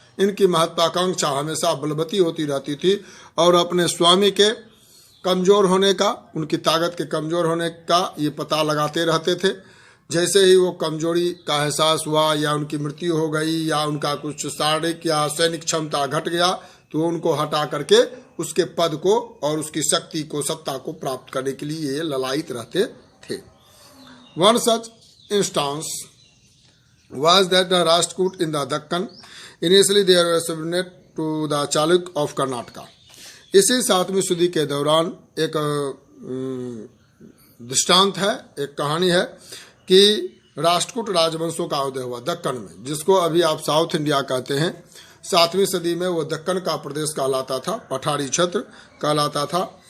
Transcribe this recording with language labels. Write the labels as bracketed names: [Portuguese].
[Hindi] इनकी महत्वाकांक्षा हमेशा बलवती होती रहती थी और अपने स्वामी के कमजोर होने का, उनकी ताकत के कमजोर होने का ये पता लगाते रहते थे। जैसे ही वो कमजोरी का एहसास हुआ या उनकी मृत्यु हो गई या उनका कुछ शारीरिक या सैनिक क्षमता घट गया तो उनको हटा करके उसके पद को और उसकी शक्ति को, सत्ता को प्राप्त करने के लिए ये ललायित रहते थे। [English] One such instance was that the Rashtrakoot in the Deccan, initially they were subordinate to the Chaluk of Karnataka. [Hindi] इसी 7वीं सदी के दौरान एक दृष्टांत है, एक कहानी है कि राष्ट्रकूट राजवंशों का उदय हुआ दक्कन में, जिसको अभी आप साउथ इंडिया कहते हैं। 7वीं सदी में वो दक्कन का प्रदेश कहलाता था, पठारी क्षेत्र कहलाता था।